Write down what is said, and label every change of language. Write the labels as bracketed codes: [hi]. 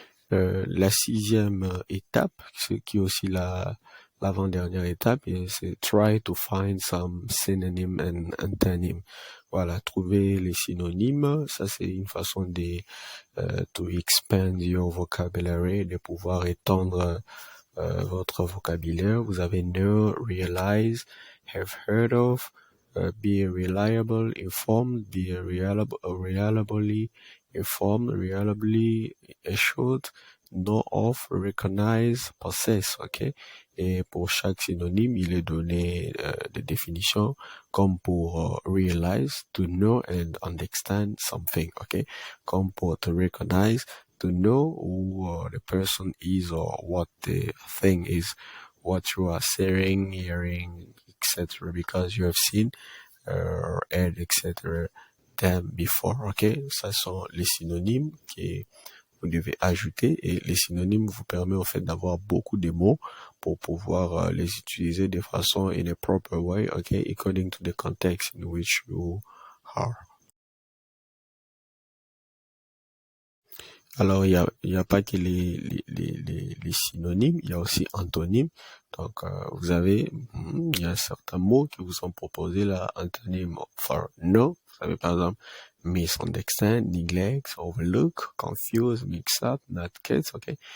[fr] La sixième étape, ce qui est aussi l'avant-dernière étape, c'est [en] try to find some synonym and antonym. [fr] Voilà, trouver les synonymes, ça c'est une façon de [en] to expand your vocabulary, [fr] de pouvoir étendre votre vocabulaire. Vous avez [en] know, realize, have heard of, be reliable, informed, be reliably informed, reliably assured, know of, recognize, possess, ok? [fr] Et pour chaque synonyme, il est donné des définitions, comme pour realize, [en] to know and understand something, [fr] ok? Comme pour [en] to recognize, to know who the person is or what the thing is, what you are saying, hearing, etc. Because you have seen or heard, etc. them before. [fr] Ok, ça sont les synonymes que vous devez ajouter et les synonymes vous permettent en fait d'avoir beaucoup de mots pour pouvoir les utiliser de façon [en] in a proper way. Ok, according to the context in which you are. [fr] Alors, il y a pas que les synonymes, il y a aussi antonymes. Donc, vous avez, il y a certains mots qui vous sont proposés là, antonyme for no. Vous savez, par exemple, [en] misunderstand, neglect, overlook, confuse, mix up, not get, ok?